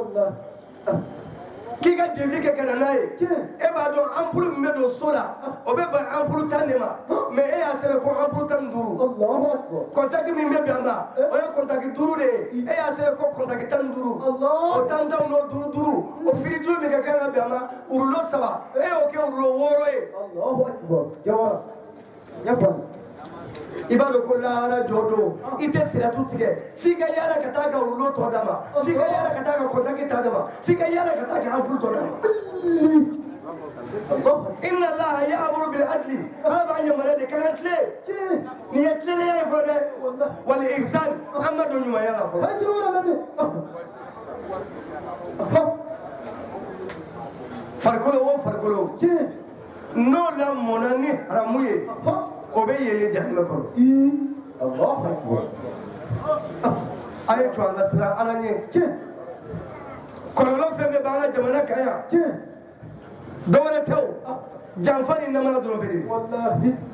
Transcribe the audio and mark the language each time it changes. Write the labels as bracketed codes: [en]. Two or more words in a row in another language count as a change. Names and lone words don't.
[bm] k'i ka devis kɛ ka na n'a ye e b'a dɔn ampoule min bɛ don so la o bɛ ban ampoule 10 de ma mais e y'a sɛbɛn ko ampoule 15 contact min bɛ bɛn a ma o ye contact 5 de ye e y'a sɛbɛn ko contact 15 o 10 n'o 5 o filijuru min ka kan ka bɛn a ma rouleau 3 e y'o kɛ rouleau 6 ye i b'a dɔn ko lahara jɔ don i tɛ siratu tigɛ f'i ka yaala ka taa ka rouleau tɔ d'a ma f'i ka yaala ka taa ka contact ta d'a ma f'i ka yaala ka taa ka ampoule tɔ d'a ma [ar] إن الله يأمر بالعدل [bm] ala b'a yamaruya de kan ka tile nin ye tilennenya ye fɔlɔ dɛ [ar] والإحسان [bm] an ka don ɲumanya la fɔlɔ farikolo o farikolo n'o lamɔna ni haramu ye o bɛ yɛlɛ jahannama kɔnɔ a ye to an ka siran ala ɲɛ kɔlɔlɔ fɛn fɛn b'an ka jamana kan yan dɔwɛrɛ tɛ o janfa ni namara dɔrɔn bɛ de